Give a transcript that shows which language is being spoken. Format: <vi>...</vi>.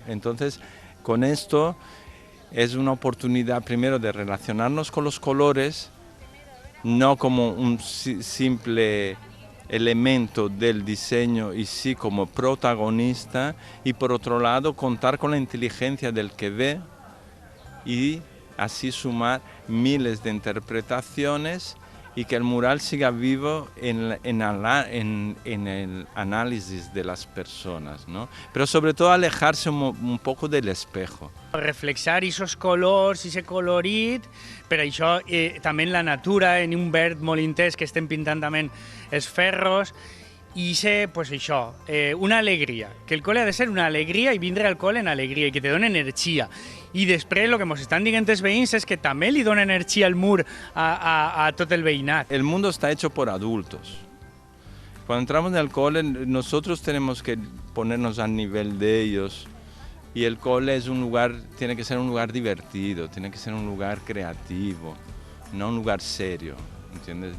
<es>Entonces, con esto es una oportunidad primero de relacionarnos con los colores, no como un simple elemento del diseño y sí como protagonista, y por otro lado contar con la inteligencia del que ve y así sumar miles de interpretaciones y que el mural siga vivo en el análisis de las personas, ¿no? Pero sobre todo alejarse un poco del espejo.</es> <ca>Reflexar esos colors, ese colorit, per això també en la natura, en un verd molt intens que estem pintant també els ferros, i ser, pues això, una alegria, que el col·le ha de ser una alegria i vindre al col·le en alegria i que te dona energia. I després el que ens estan dient els veïns és que també li dona energia al mur a tot el veïnat.</ca> <es>El mundo está hecho por adultos. Cuando entramos en el cole, nosotros tenemos que ponernos al nivel de ellos. Y el cole es un lugar, tiene que ser un lugar divertido, tiene que ser un lugar creativo, no un lugar serio. ¿Entiendes?</es>